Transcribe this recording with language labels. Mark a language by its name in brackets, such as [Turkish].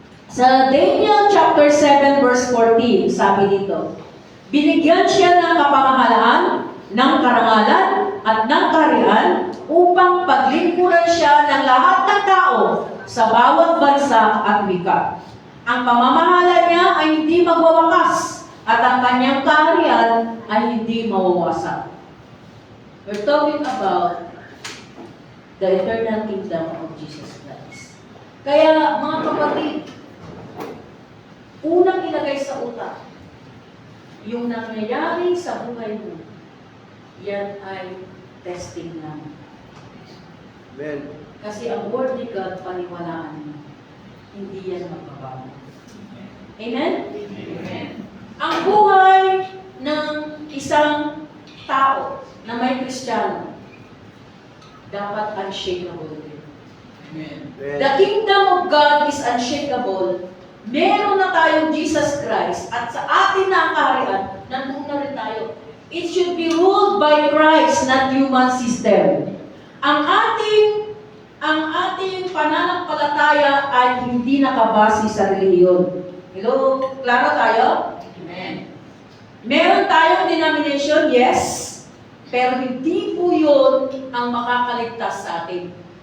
[Filipino] Sa Daniel chapter 7 verse 14, sabi dito, binigyan siya ng kapamahalaan, ng karangalan, at ng kaharian upang paglingkuran siya ng lahat ng tao sa bawat bansa at wika. Ang pamamahala niya ay hindi magwawakas at ang kanyang kaharian ay hindi mawawasak. [English] We're talking about the eternal kingdom of Jesus Christ. [Filipino] Kaya mga kapatid, unang ilagay sa utak, yung nangyayari sa buhay mo, yan ay testing lang. Amen. Kasi ang Word ni God, paniwalaan mo, hindi yan magbabago. Amen? Amen. Ang buhay ng isang tao na may Kristiyano, dapat unshakable din. Amen. [English] The kingdom of God is unshakable. [Filipino] Meron na tayong Jesus Christ at sa atin na ang kaharian, nandun na rin tayo. [English] It should be ruled by Christ, not human system. [Filipino] Ang ating pananampalataya ay hindi nakabase sa reliyon. Hello? Klaro tayo? Amen. Meron tayong denomination, yes. Pero hindi po yun ang makakaligtas sa atin.